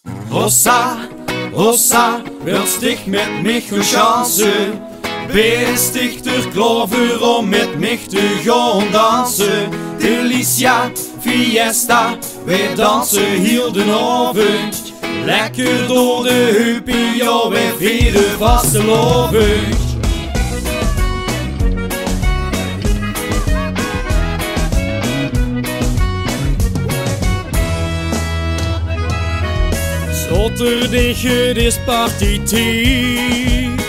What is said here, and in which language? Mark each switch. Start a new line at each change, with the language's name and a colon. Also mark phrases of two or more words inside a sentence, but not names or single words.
German: Hossa, hossa, willst dich mit mich chansen? Bist dich durch
Dutch: Clover om met mich te gaan dansen?
Spanish: Delicia, fiesta,
Dutch: wij dansen heel de avond. Lekker door de heupen, ja, wij vieren vastelovend. Zaterdag, het is partytijd.